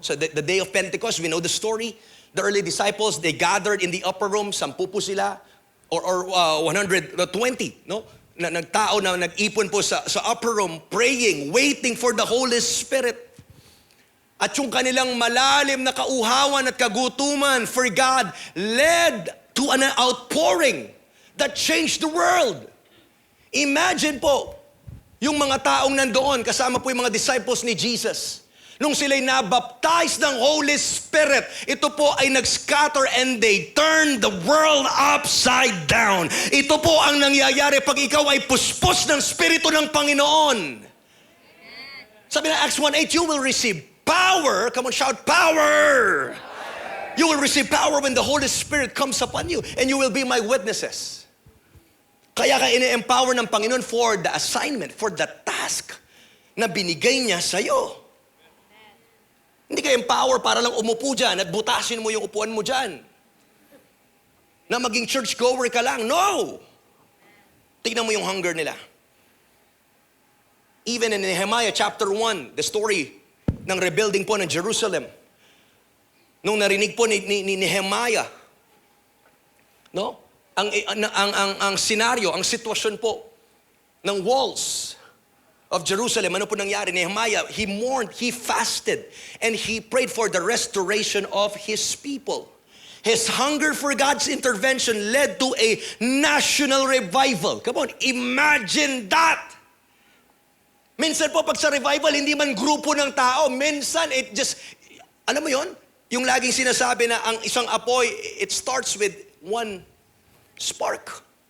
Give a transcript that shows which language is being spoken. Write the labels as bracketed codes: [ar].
[en] So the day of Pentecost, we know the story. The early disciples, they gathered in the upper room, 10 po sila, or 120, no? [tl] Nagtao na nag-ipon po sa upper room, [en] praying, waiting for the Holy Spirit. [tl] At yung kanilang malalim na kauhawan at kagutuman [en] for God led to an outpouring that changed the world. [tl] Imagine po, yung mga taong nandoon, kasama po yung mga disciples ni Jesus. Nung sila'y nabaptize ng Holy Spirit, ito po ay nag-scatter [en] and they turned the world upside down. [tl] Ito po ang nangyayari pag ikaw ay puspos ng Espiritu ng Panginoon. [en] Sabi na Acts 1:8, you will receive power. Come on, shout, power! You will receive power when the Holy Spirit comes upon you and you will be my witnesses. [tl] Kaya ka ini-empower ng Panginoon [en] for the assignment, for the task [tl] na binigay niya sa'yo. Hindi ka empower para lang umupo dyan at butasin mo yung upuan mo dyan. Na maging churchgoer ka lang. No! Tignan mo yung hunger nila. [en] Even in Nehemiah chapter 1, the story ng rebuilding po ng Jerusalem. [tl] Nung narinig po ni Nehemiah, no? Ang senaryo, ang sitwasyon po ng walls of Jerusalem, ano po nangyari? [en] Nehemiah, he mourned, he fasted, and he prayed for the restoration of his people. His hunger for God's intervention led to a national revival. Come on, imagine that! [tl] Minsan po pag sa revival, hindi man grupo ng tao. Minsan, it just, alam mo yon? Yung laging sinasabi na ang isang apoy, [en] it starts with one spark.